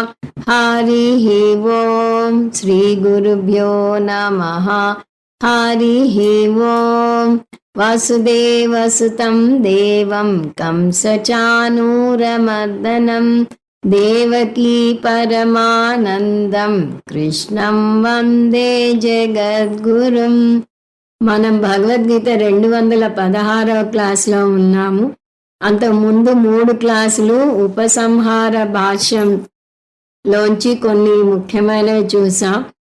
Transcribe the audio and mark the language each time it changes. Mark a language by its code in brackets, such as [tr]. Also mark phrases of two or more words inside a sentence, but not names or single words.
[sa] हरिः ओं श्रीगुरुभ्यो नमः। हरिः ओं वसुदेवसुतं देवं कंसचाणूरमर्दनं देवकी परमानंदं కృష్ణం వందే జగద్గురుం. [te] మనం భగవద్గీత 216వ క్లాస్లో ఉన్నాము. అంతకుముందు 3 క్లాసులు ఉపసంహార భాష్యంలోంచి కొన్ని ముఖ్యమైనవి చూసాం.